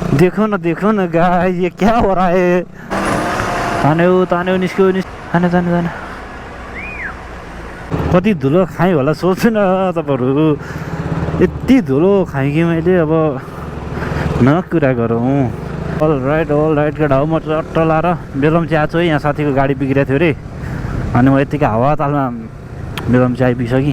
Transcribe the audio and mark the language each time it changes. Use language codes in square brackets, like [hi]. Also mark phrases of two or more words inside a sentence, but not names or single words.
[hi] देखो न गाइस, ये क्या हो रहा है। [ne] तान्यो निस्क्यो तान्यो कति धुलो खाएँ होला सोच्छु न तपाईँहरू। यति धुलो खाएँ कि मैले, अब न कुरा गरौँ। [en] all right [ne] केटा हो। म चट्ट लाएर बेलम्ची आएको छु है। यहाँ साथीको गाडी बिग्रेको थियो अरे, अनि म यतिकै हावातालमा बेलम्ची आइपुगिसकेँ।